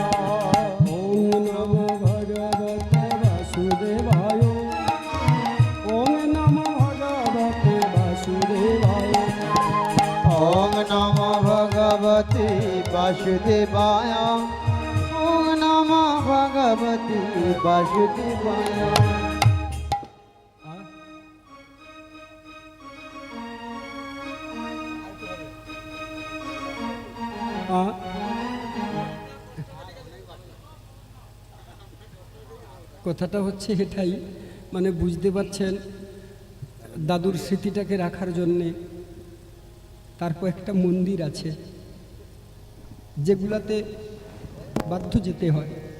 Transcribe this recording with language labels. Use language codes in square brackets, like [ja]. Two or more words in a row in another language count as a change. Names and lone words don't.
[sa] ওং নমো ভগবতে বাসুদেবায়, ওং নমো ভগবতে বাসুদেবায়, ওম নমো ভগবতে বাসুদেবায়, ওম নমো ভগবতে বাসুদেবায়। [bn] কথাটা হচ্ছে এটাই, মানে বুঝতে পারছেন, দাদুর স্মৃতিটাকে রাখার জন্যে তারপর একটা মন্দির আছে যেগুলাতে বাধ্য যেতে হয়।